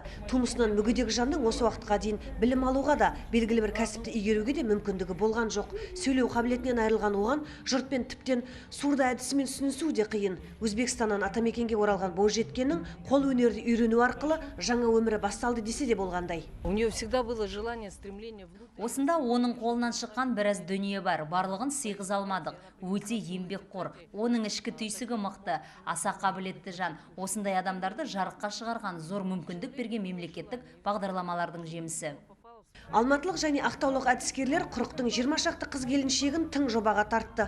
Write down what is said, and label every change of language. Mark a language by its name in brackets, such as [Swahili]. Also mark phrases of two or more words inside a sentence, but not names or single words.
[Kazakh] Тумысынан мүгедек жанның осы уақытқа дейін білім алуға да, белгілі бір кәсіпті игеруге де мүмкіндігі болған жоқ. Сөйлеу қабілетінен айырылған оған жұртпен тіптен сурды әдісімен түсінісу де қиын. Өзбекстаннан атамекенге оралған бойжеткеннің қол өнерді үйрену арқылы жаңа өмірі басталды десе де болғандай. [Russian] У нее всегда было желание, стремление внутрь. [Kazakh] Осында оның қолынан шыққан біраз дүние бар. Барлығын сыйғыз алмадық. Өте еңбекқор. Оның ішкі түйсігі мықты, аса қабілетті жан. Осындай адамдарды жарыққа шығарған зор мүмкіндік берген мемлекеттік бағдарламалардың жемісі. Алматылық және ақтаулық әдіскерлер Құрықтың 20 шақты қыз-келіншегін тың жобаға тартты.